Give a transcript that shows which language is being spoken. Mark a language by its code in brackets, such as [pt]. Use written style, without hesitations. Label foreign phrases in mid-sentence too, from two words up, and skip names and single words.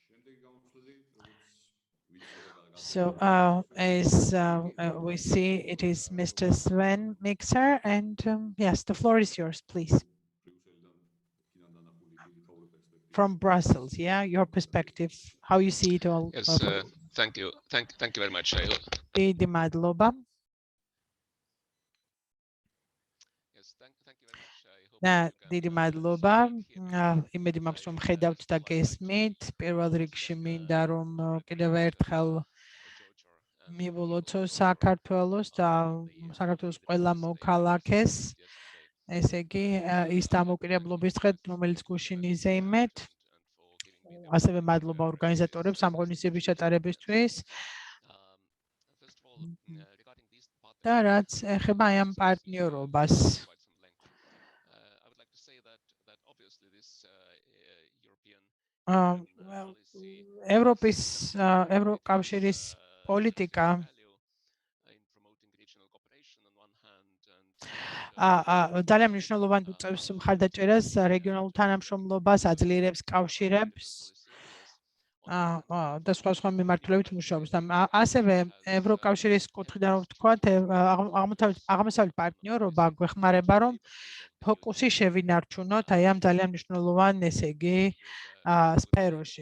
[en] So as we see, it is Mr. Sven Mixer, and yes, the floor is yours, please. From Brussels, yeah, your perspective, how you see it all. Yes, thank you very much. [ka] Დიდი მადლობა. [en] Yes, thank you very much. I hope [ka] და [en] you can, [ka] დიდი მადლობა. [en] hear me. [ka] იმედი მაქვს რომ ხედავთ და გესმით. პირველ რიგში მინდა რომ კიდევ ერთხელ Georgia მივულოთ საქართველოს და საქართველოს ყველა მოქალაქეს. [en] yesterday. [ka] ესე იგი ის დამოუკიდებლობის დღე, რომელიც გუშინ იზეიმეთ. ასევე მადლობა ორგანიზატორებს ამ ღონისძიების ჩატარებისთვის. [en] First of all, regarding this [ka] და რაც ეხება აი ამ პარტნიორობას. [en] I would like to say that obviously this European policy [ka] ევროპის ევროკავშირის პოლიტიკა [en] in promoting regional cooperation on one hand and [ka] ძალიან მნიშვნელოვან უწევს მხარდაჭერას რეგიონალურ თანამშრომლობას, აძლიერებს კავშირებს და სხვა მიმართულებით მუშაობს. და ასევე ევროკავშირის კუთხიდან რომ ვთქვათ, აღმოსავლეთ პარტნიორობა გვეხმარება რომ ფოკუსი შევინარჩუნოთ აი ამ ძალიან მნიშვნელოვან, ესე იგი, სფეროში.